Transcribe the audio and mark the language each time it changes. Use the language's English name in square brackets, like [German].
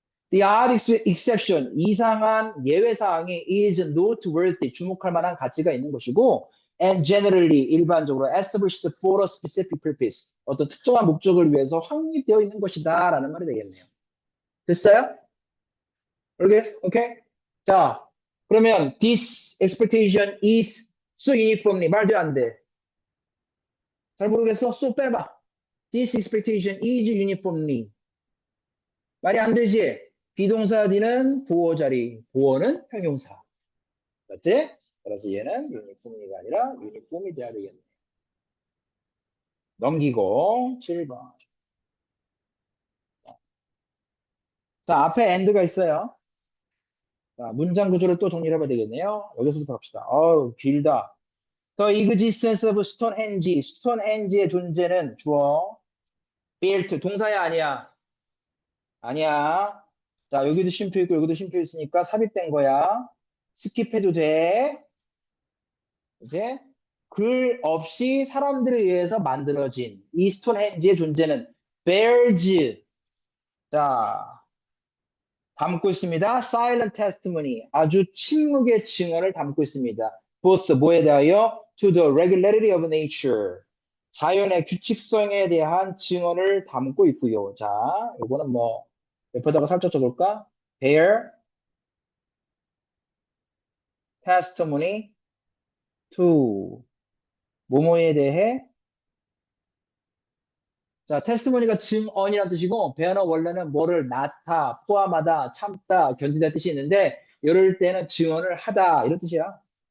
[English] The odd exception, [Korean] 이상한 예외 사항이 [English] is noteworthy, [Korean] 주목할 만한 가치가 있는 것이고, [English] and generally, [Korean] 일반적으로 [English] established for a specific purpose, [Korean] 어떤 특정한 목적을 위해서 확립되어 있는 것이다 라는 말이 되겠네요. 됐어요? 오케이? 오케이? 자, 그러면 [English] this expectation is so uniformly [Korean] 말도 안 돼. 잘 모르겠어? [English] so [Korean] 빼봐. [English] This expectation is uniformly [Korean] 말이 안 되지? 비동사 D는 보어 자리, 보어는 형용사. 맞지? 그래서 얘는 유니폼이가 아니라 유니폼이 돼야 되겠네. 넘기고 7번. 자, 앞에 and가 있어요. 자, 문장 구조를 또 정리를 해봐야 되겠네요. 여기서부터 갑시다. 어우, 길다. [English] The existence of Stonehenge. [Korean] 스톤헨지의 존재는 주어. [English] built. [Korean] 동사야, 아니야? 아니야. 자, 여기도 쉼표 있고, 여기도 쉼표 있으니까 삽입된 거야. 스킵해도 돼. 이제 글 없이 사람들에 의해서 만들어진 이 스톤헨지의 존재는 [English] bears. [Korean] 자, 담고 있습니다. [English] silent testimony. [Korean] 아주 침묵의 증언을 담고 있습니다. [English] both [Korean] 뭐에 대하여? [English] to the regularity of nature. [Korean] 자연의 규칙성에 대한 증언을 담고 있고요. 자, 요거는 뭐 옆에다가 살짝 적을까? [English] bear testimony to 뭐뭐에 대해. [Korean] 자, 테스트모니가 증언이라는 뜻이고, 배어는 원래는 뭐를 낳다, 포함하다, 참다, 견디다 뜻이 있는데, 이럴 때는 증언을 하다, 이런 뜻이야.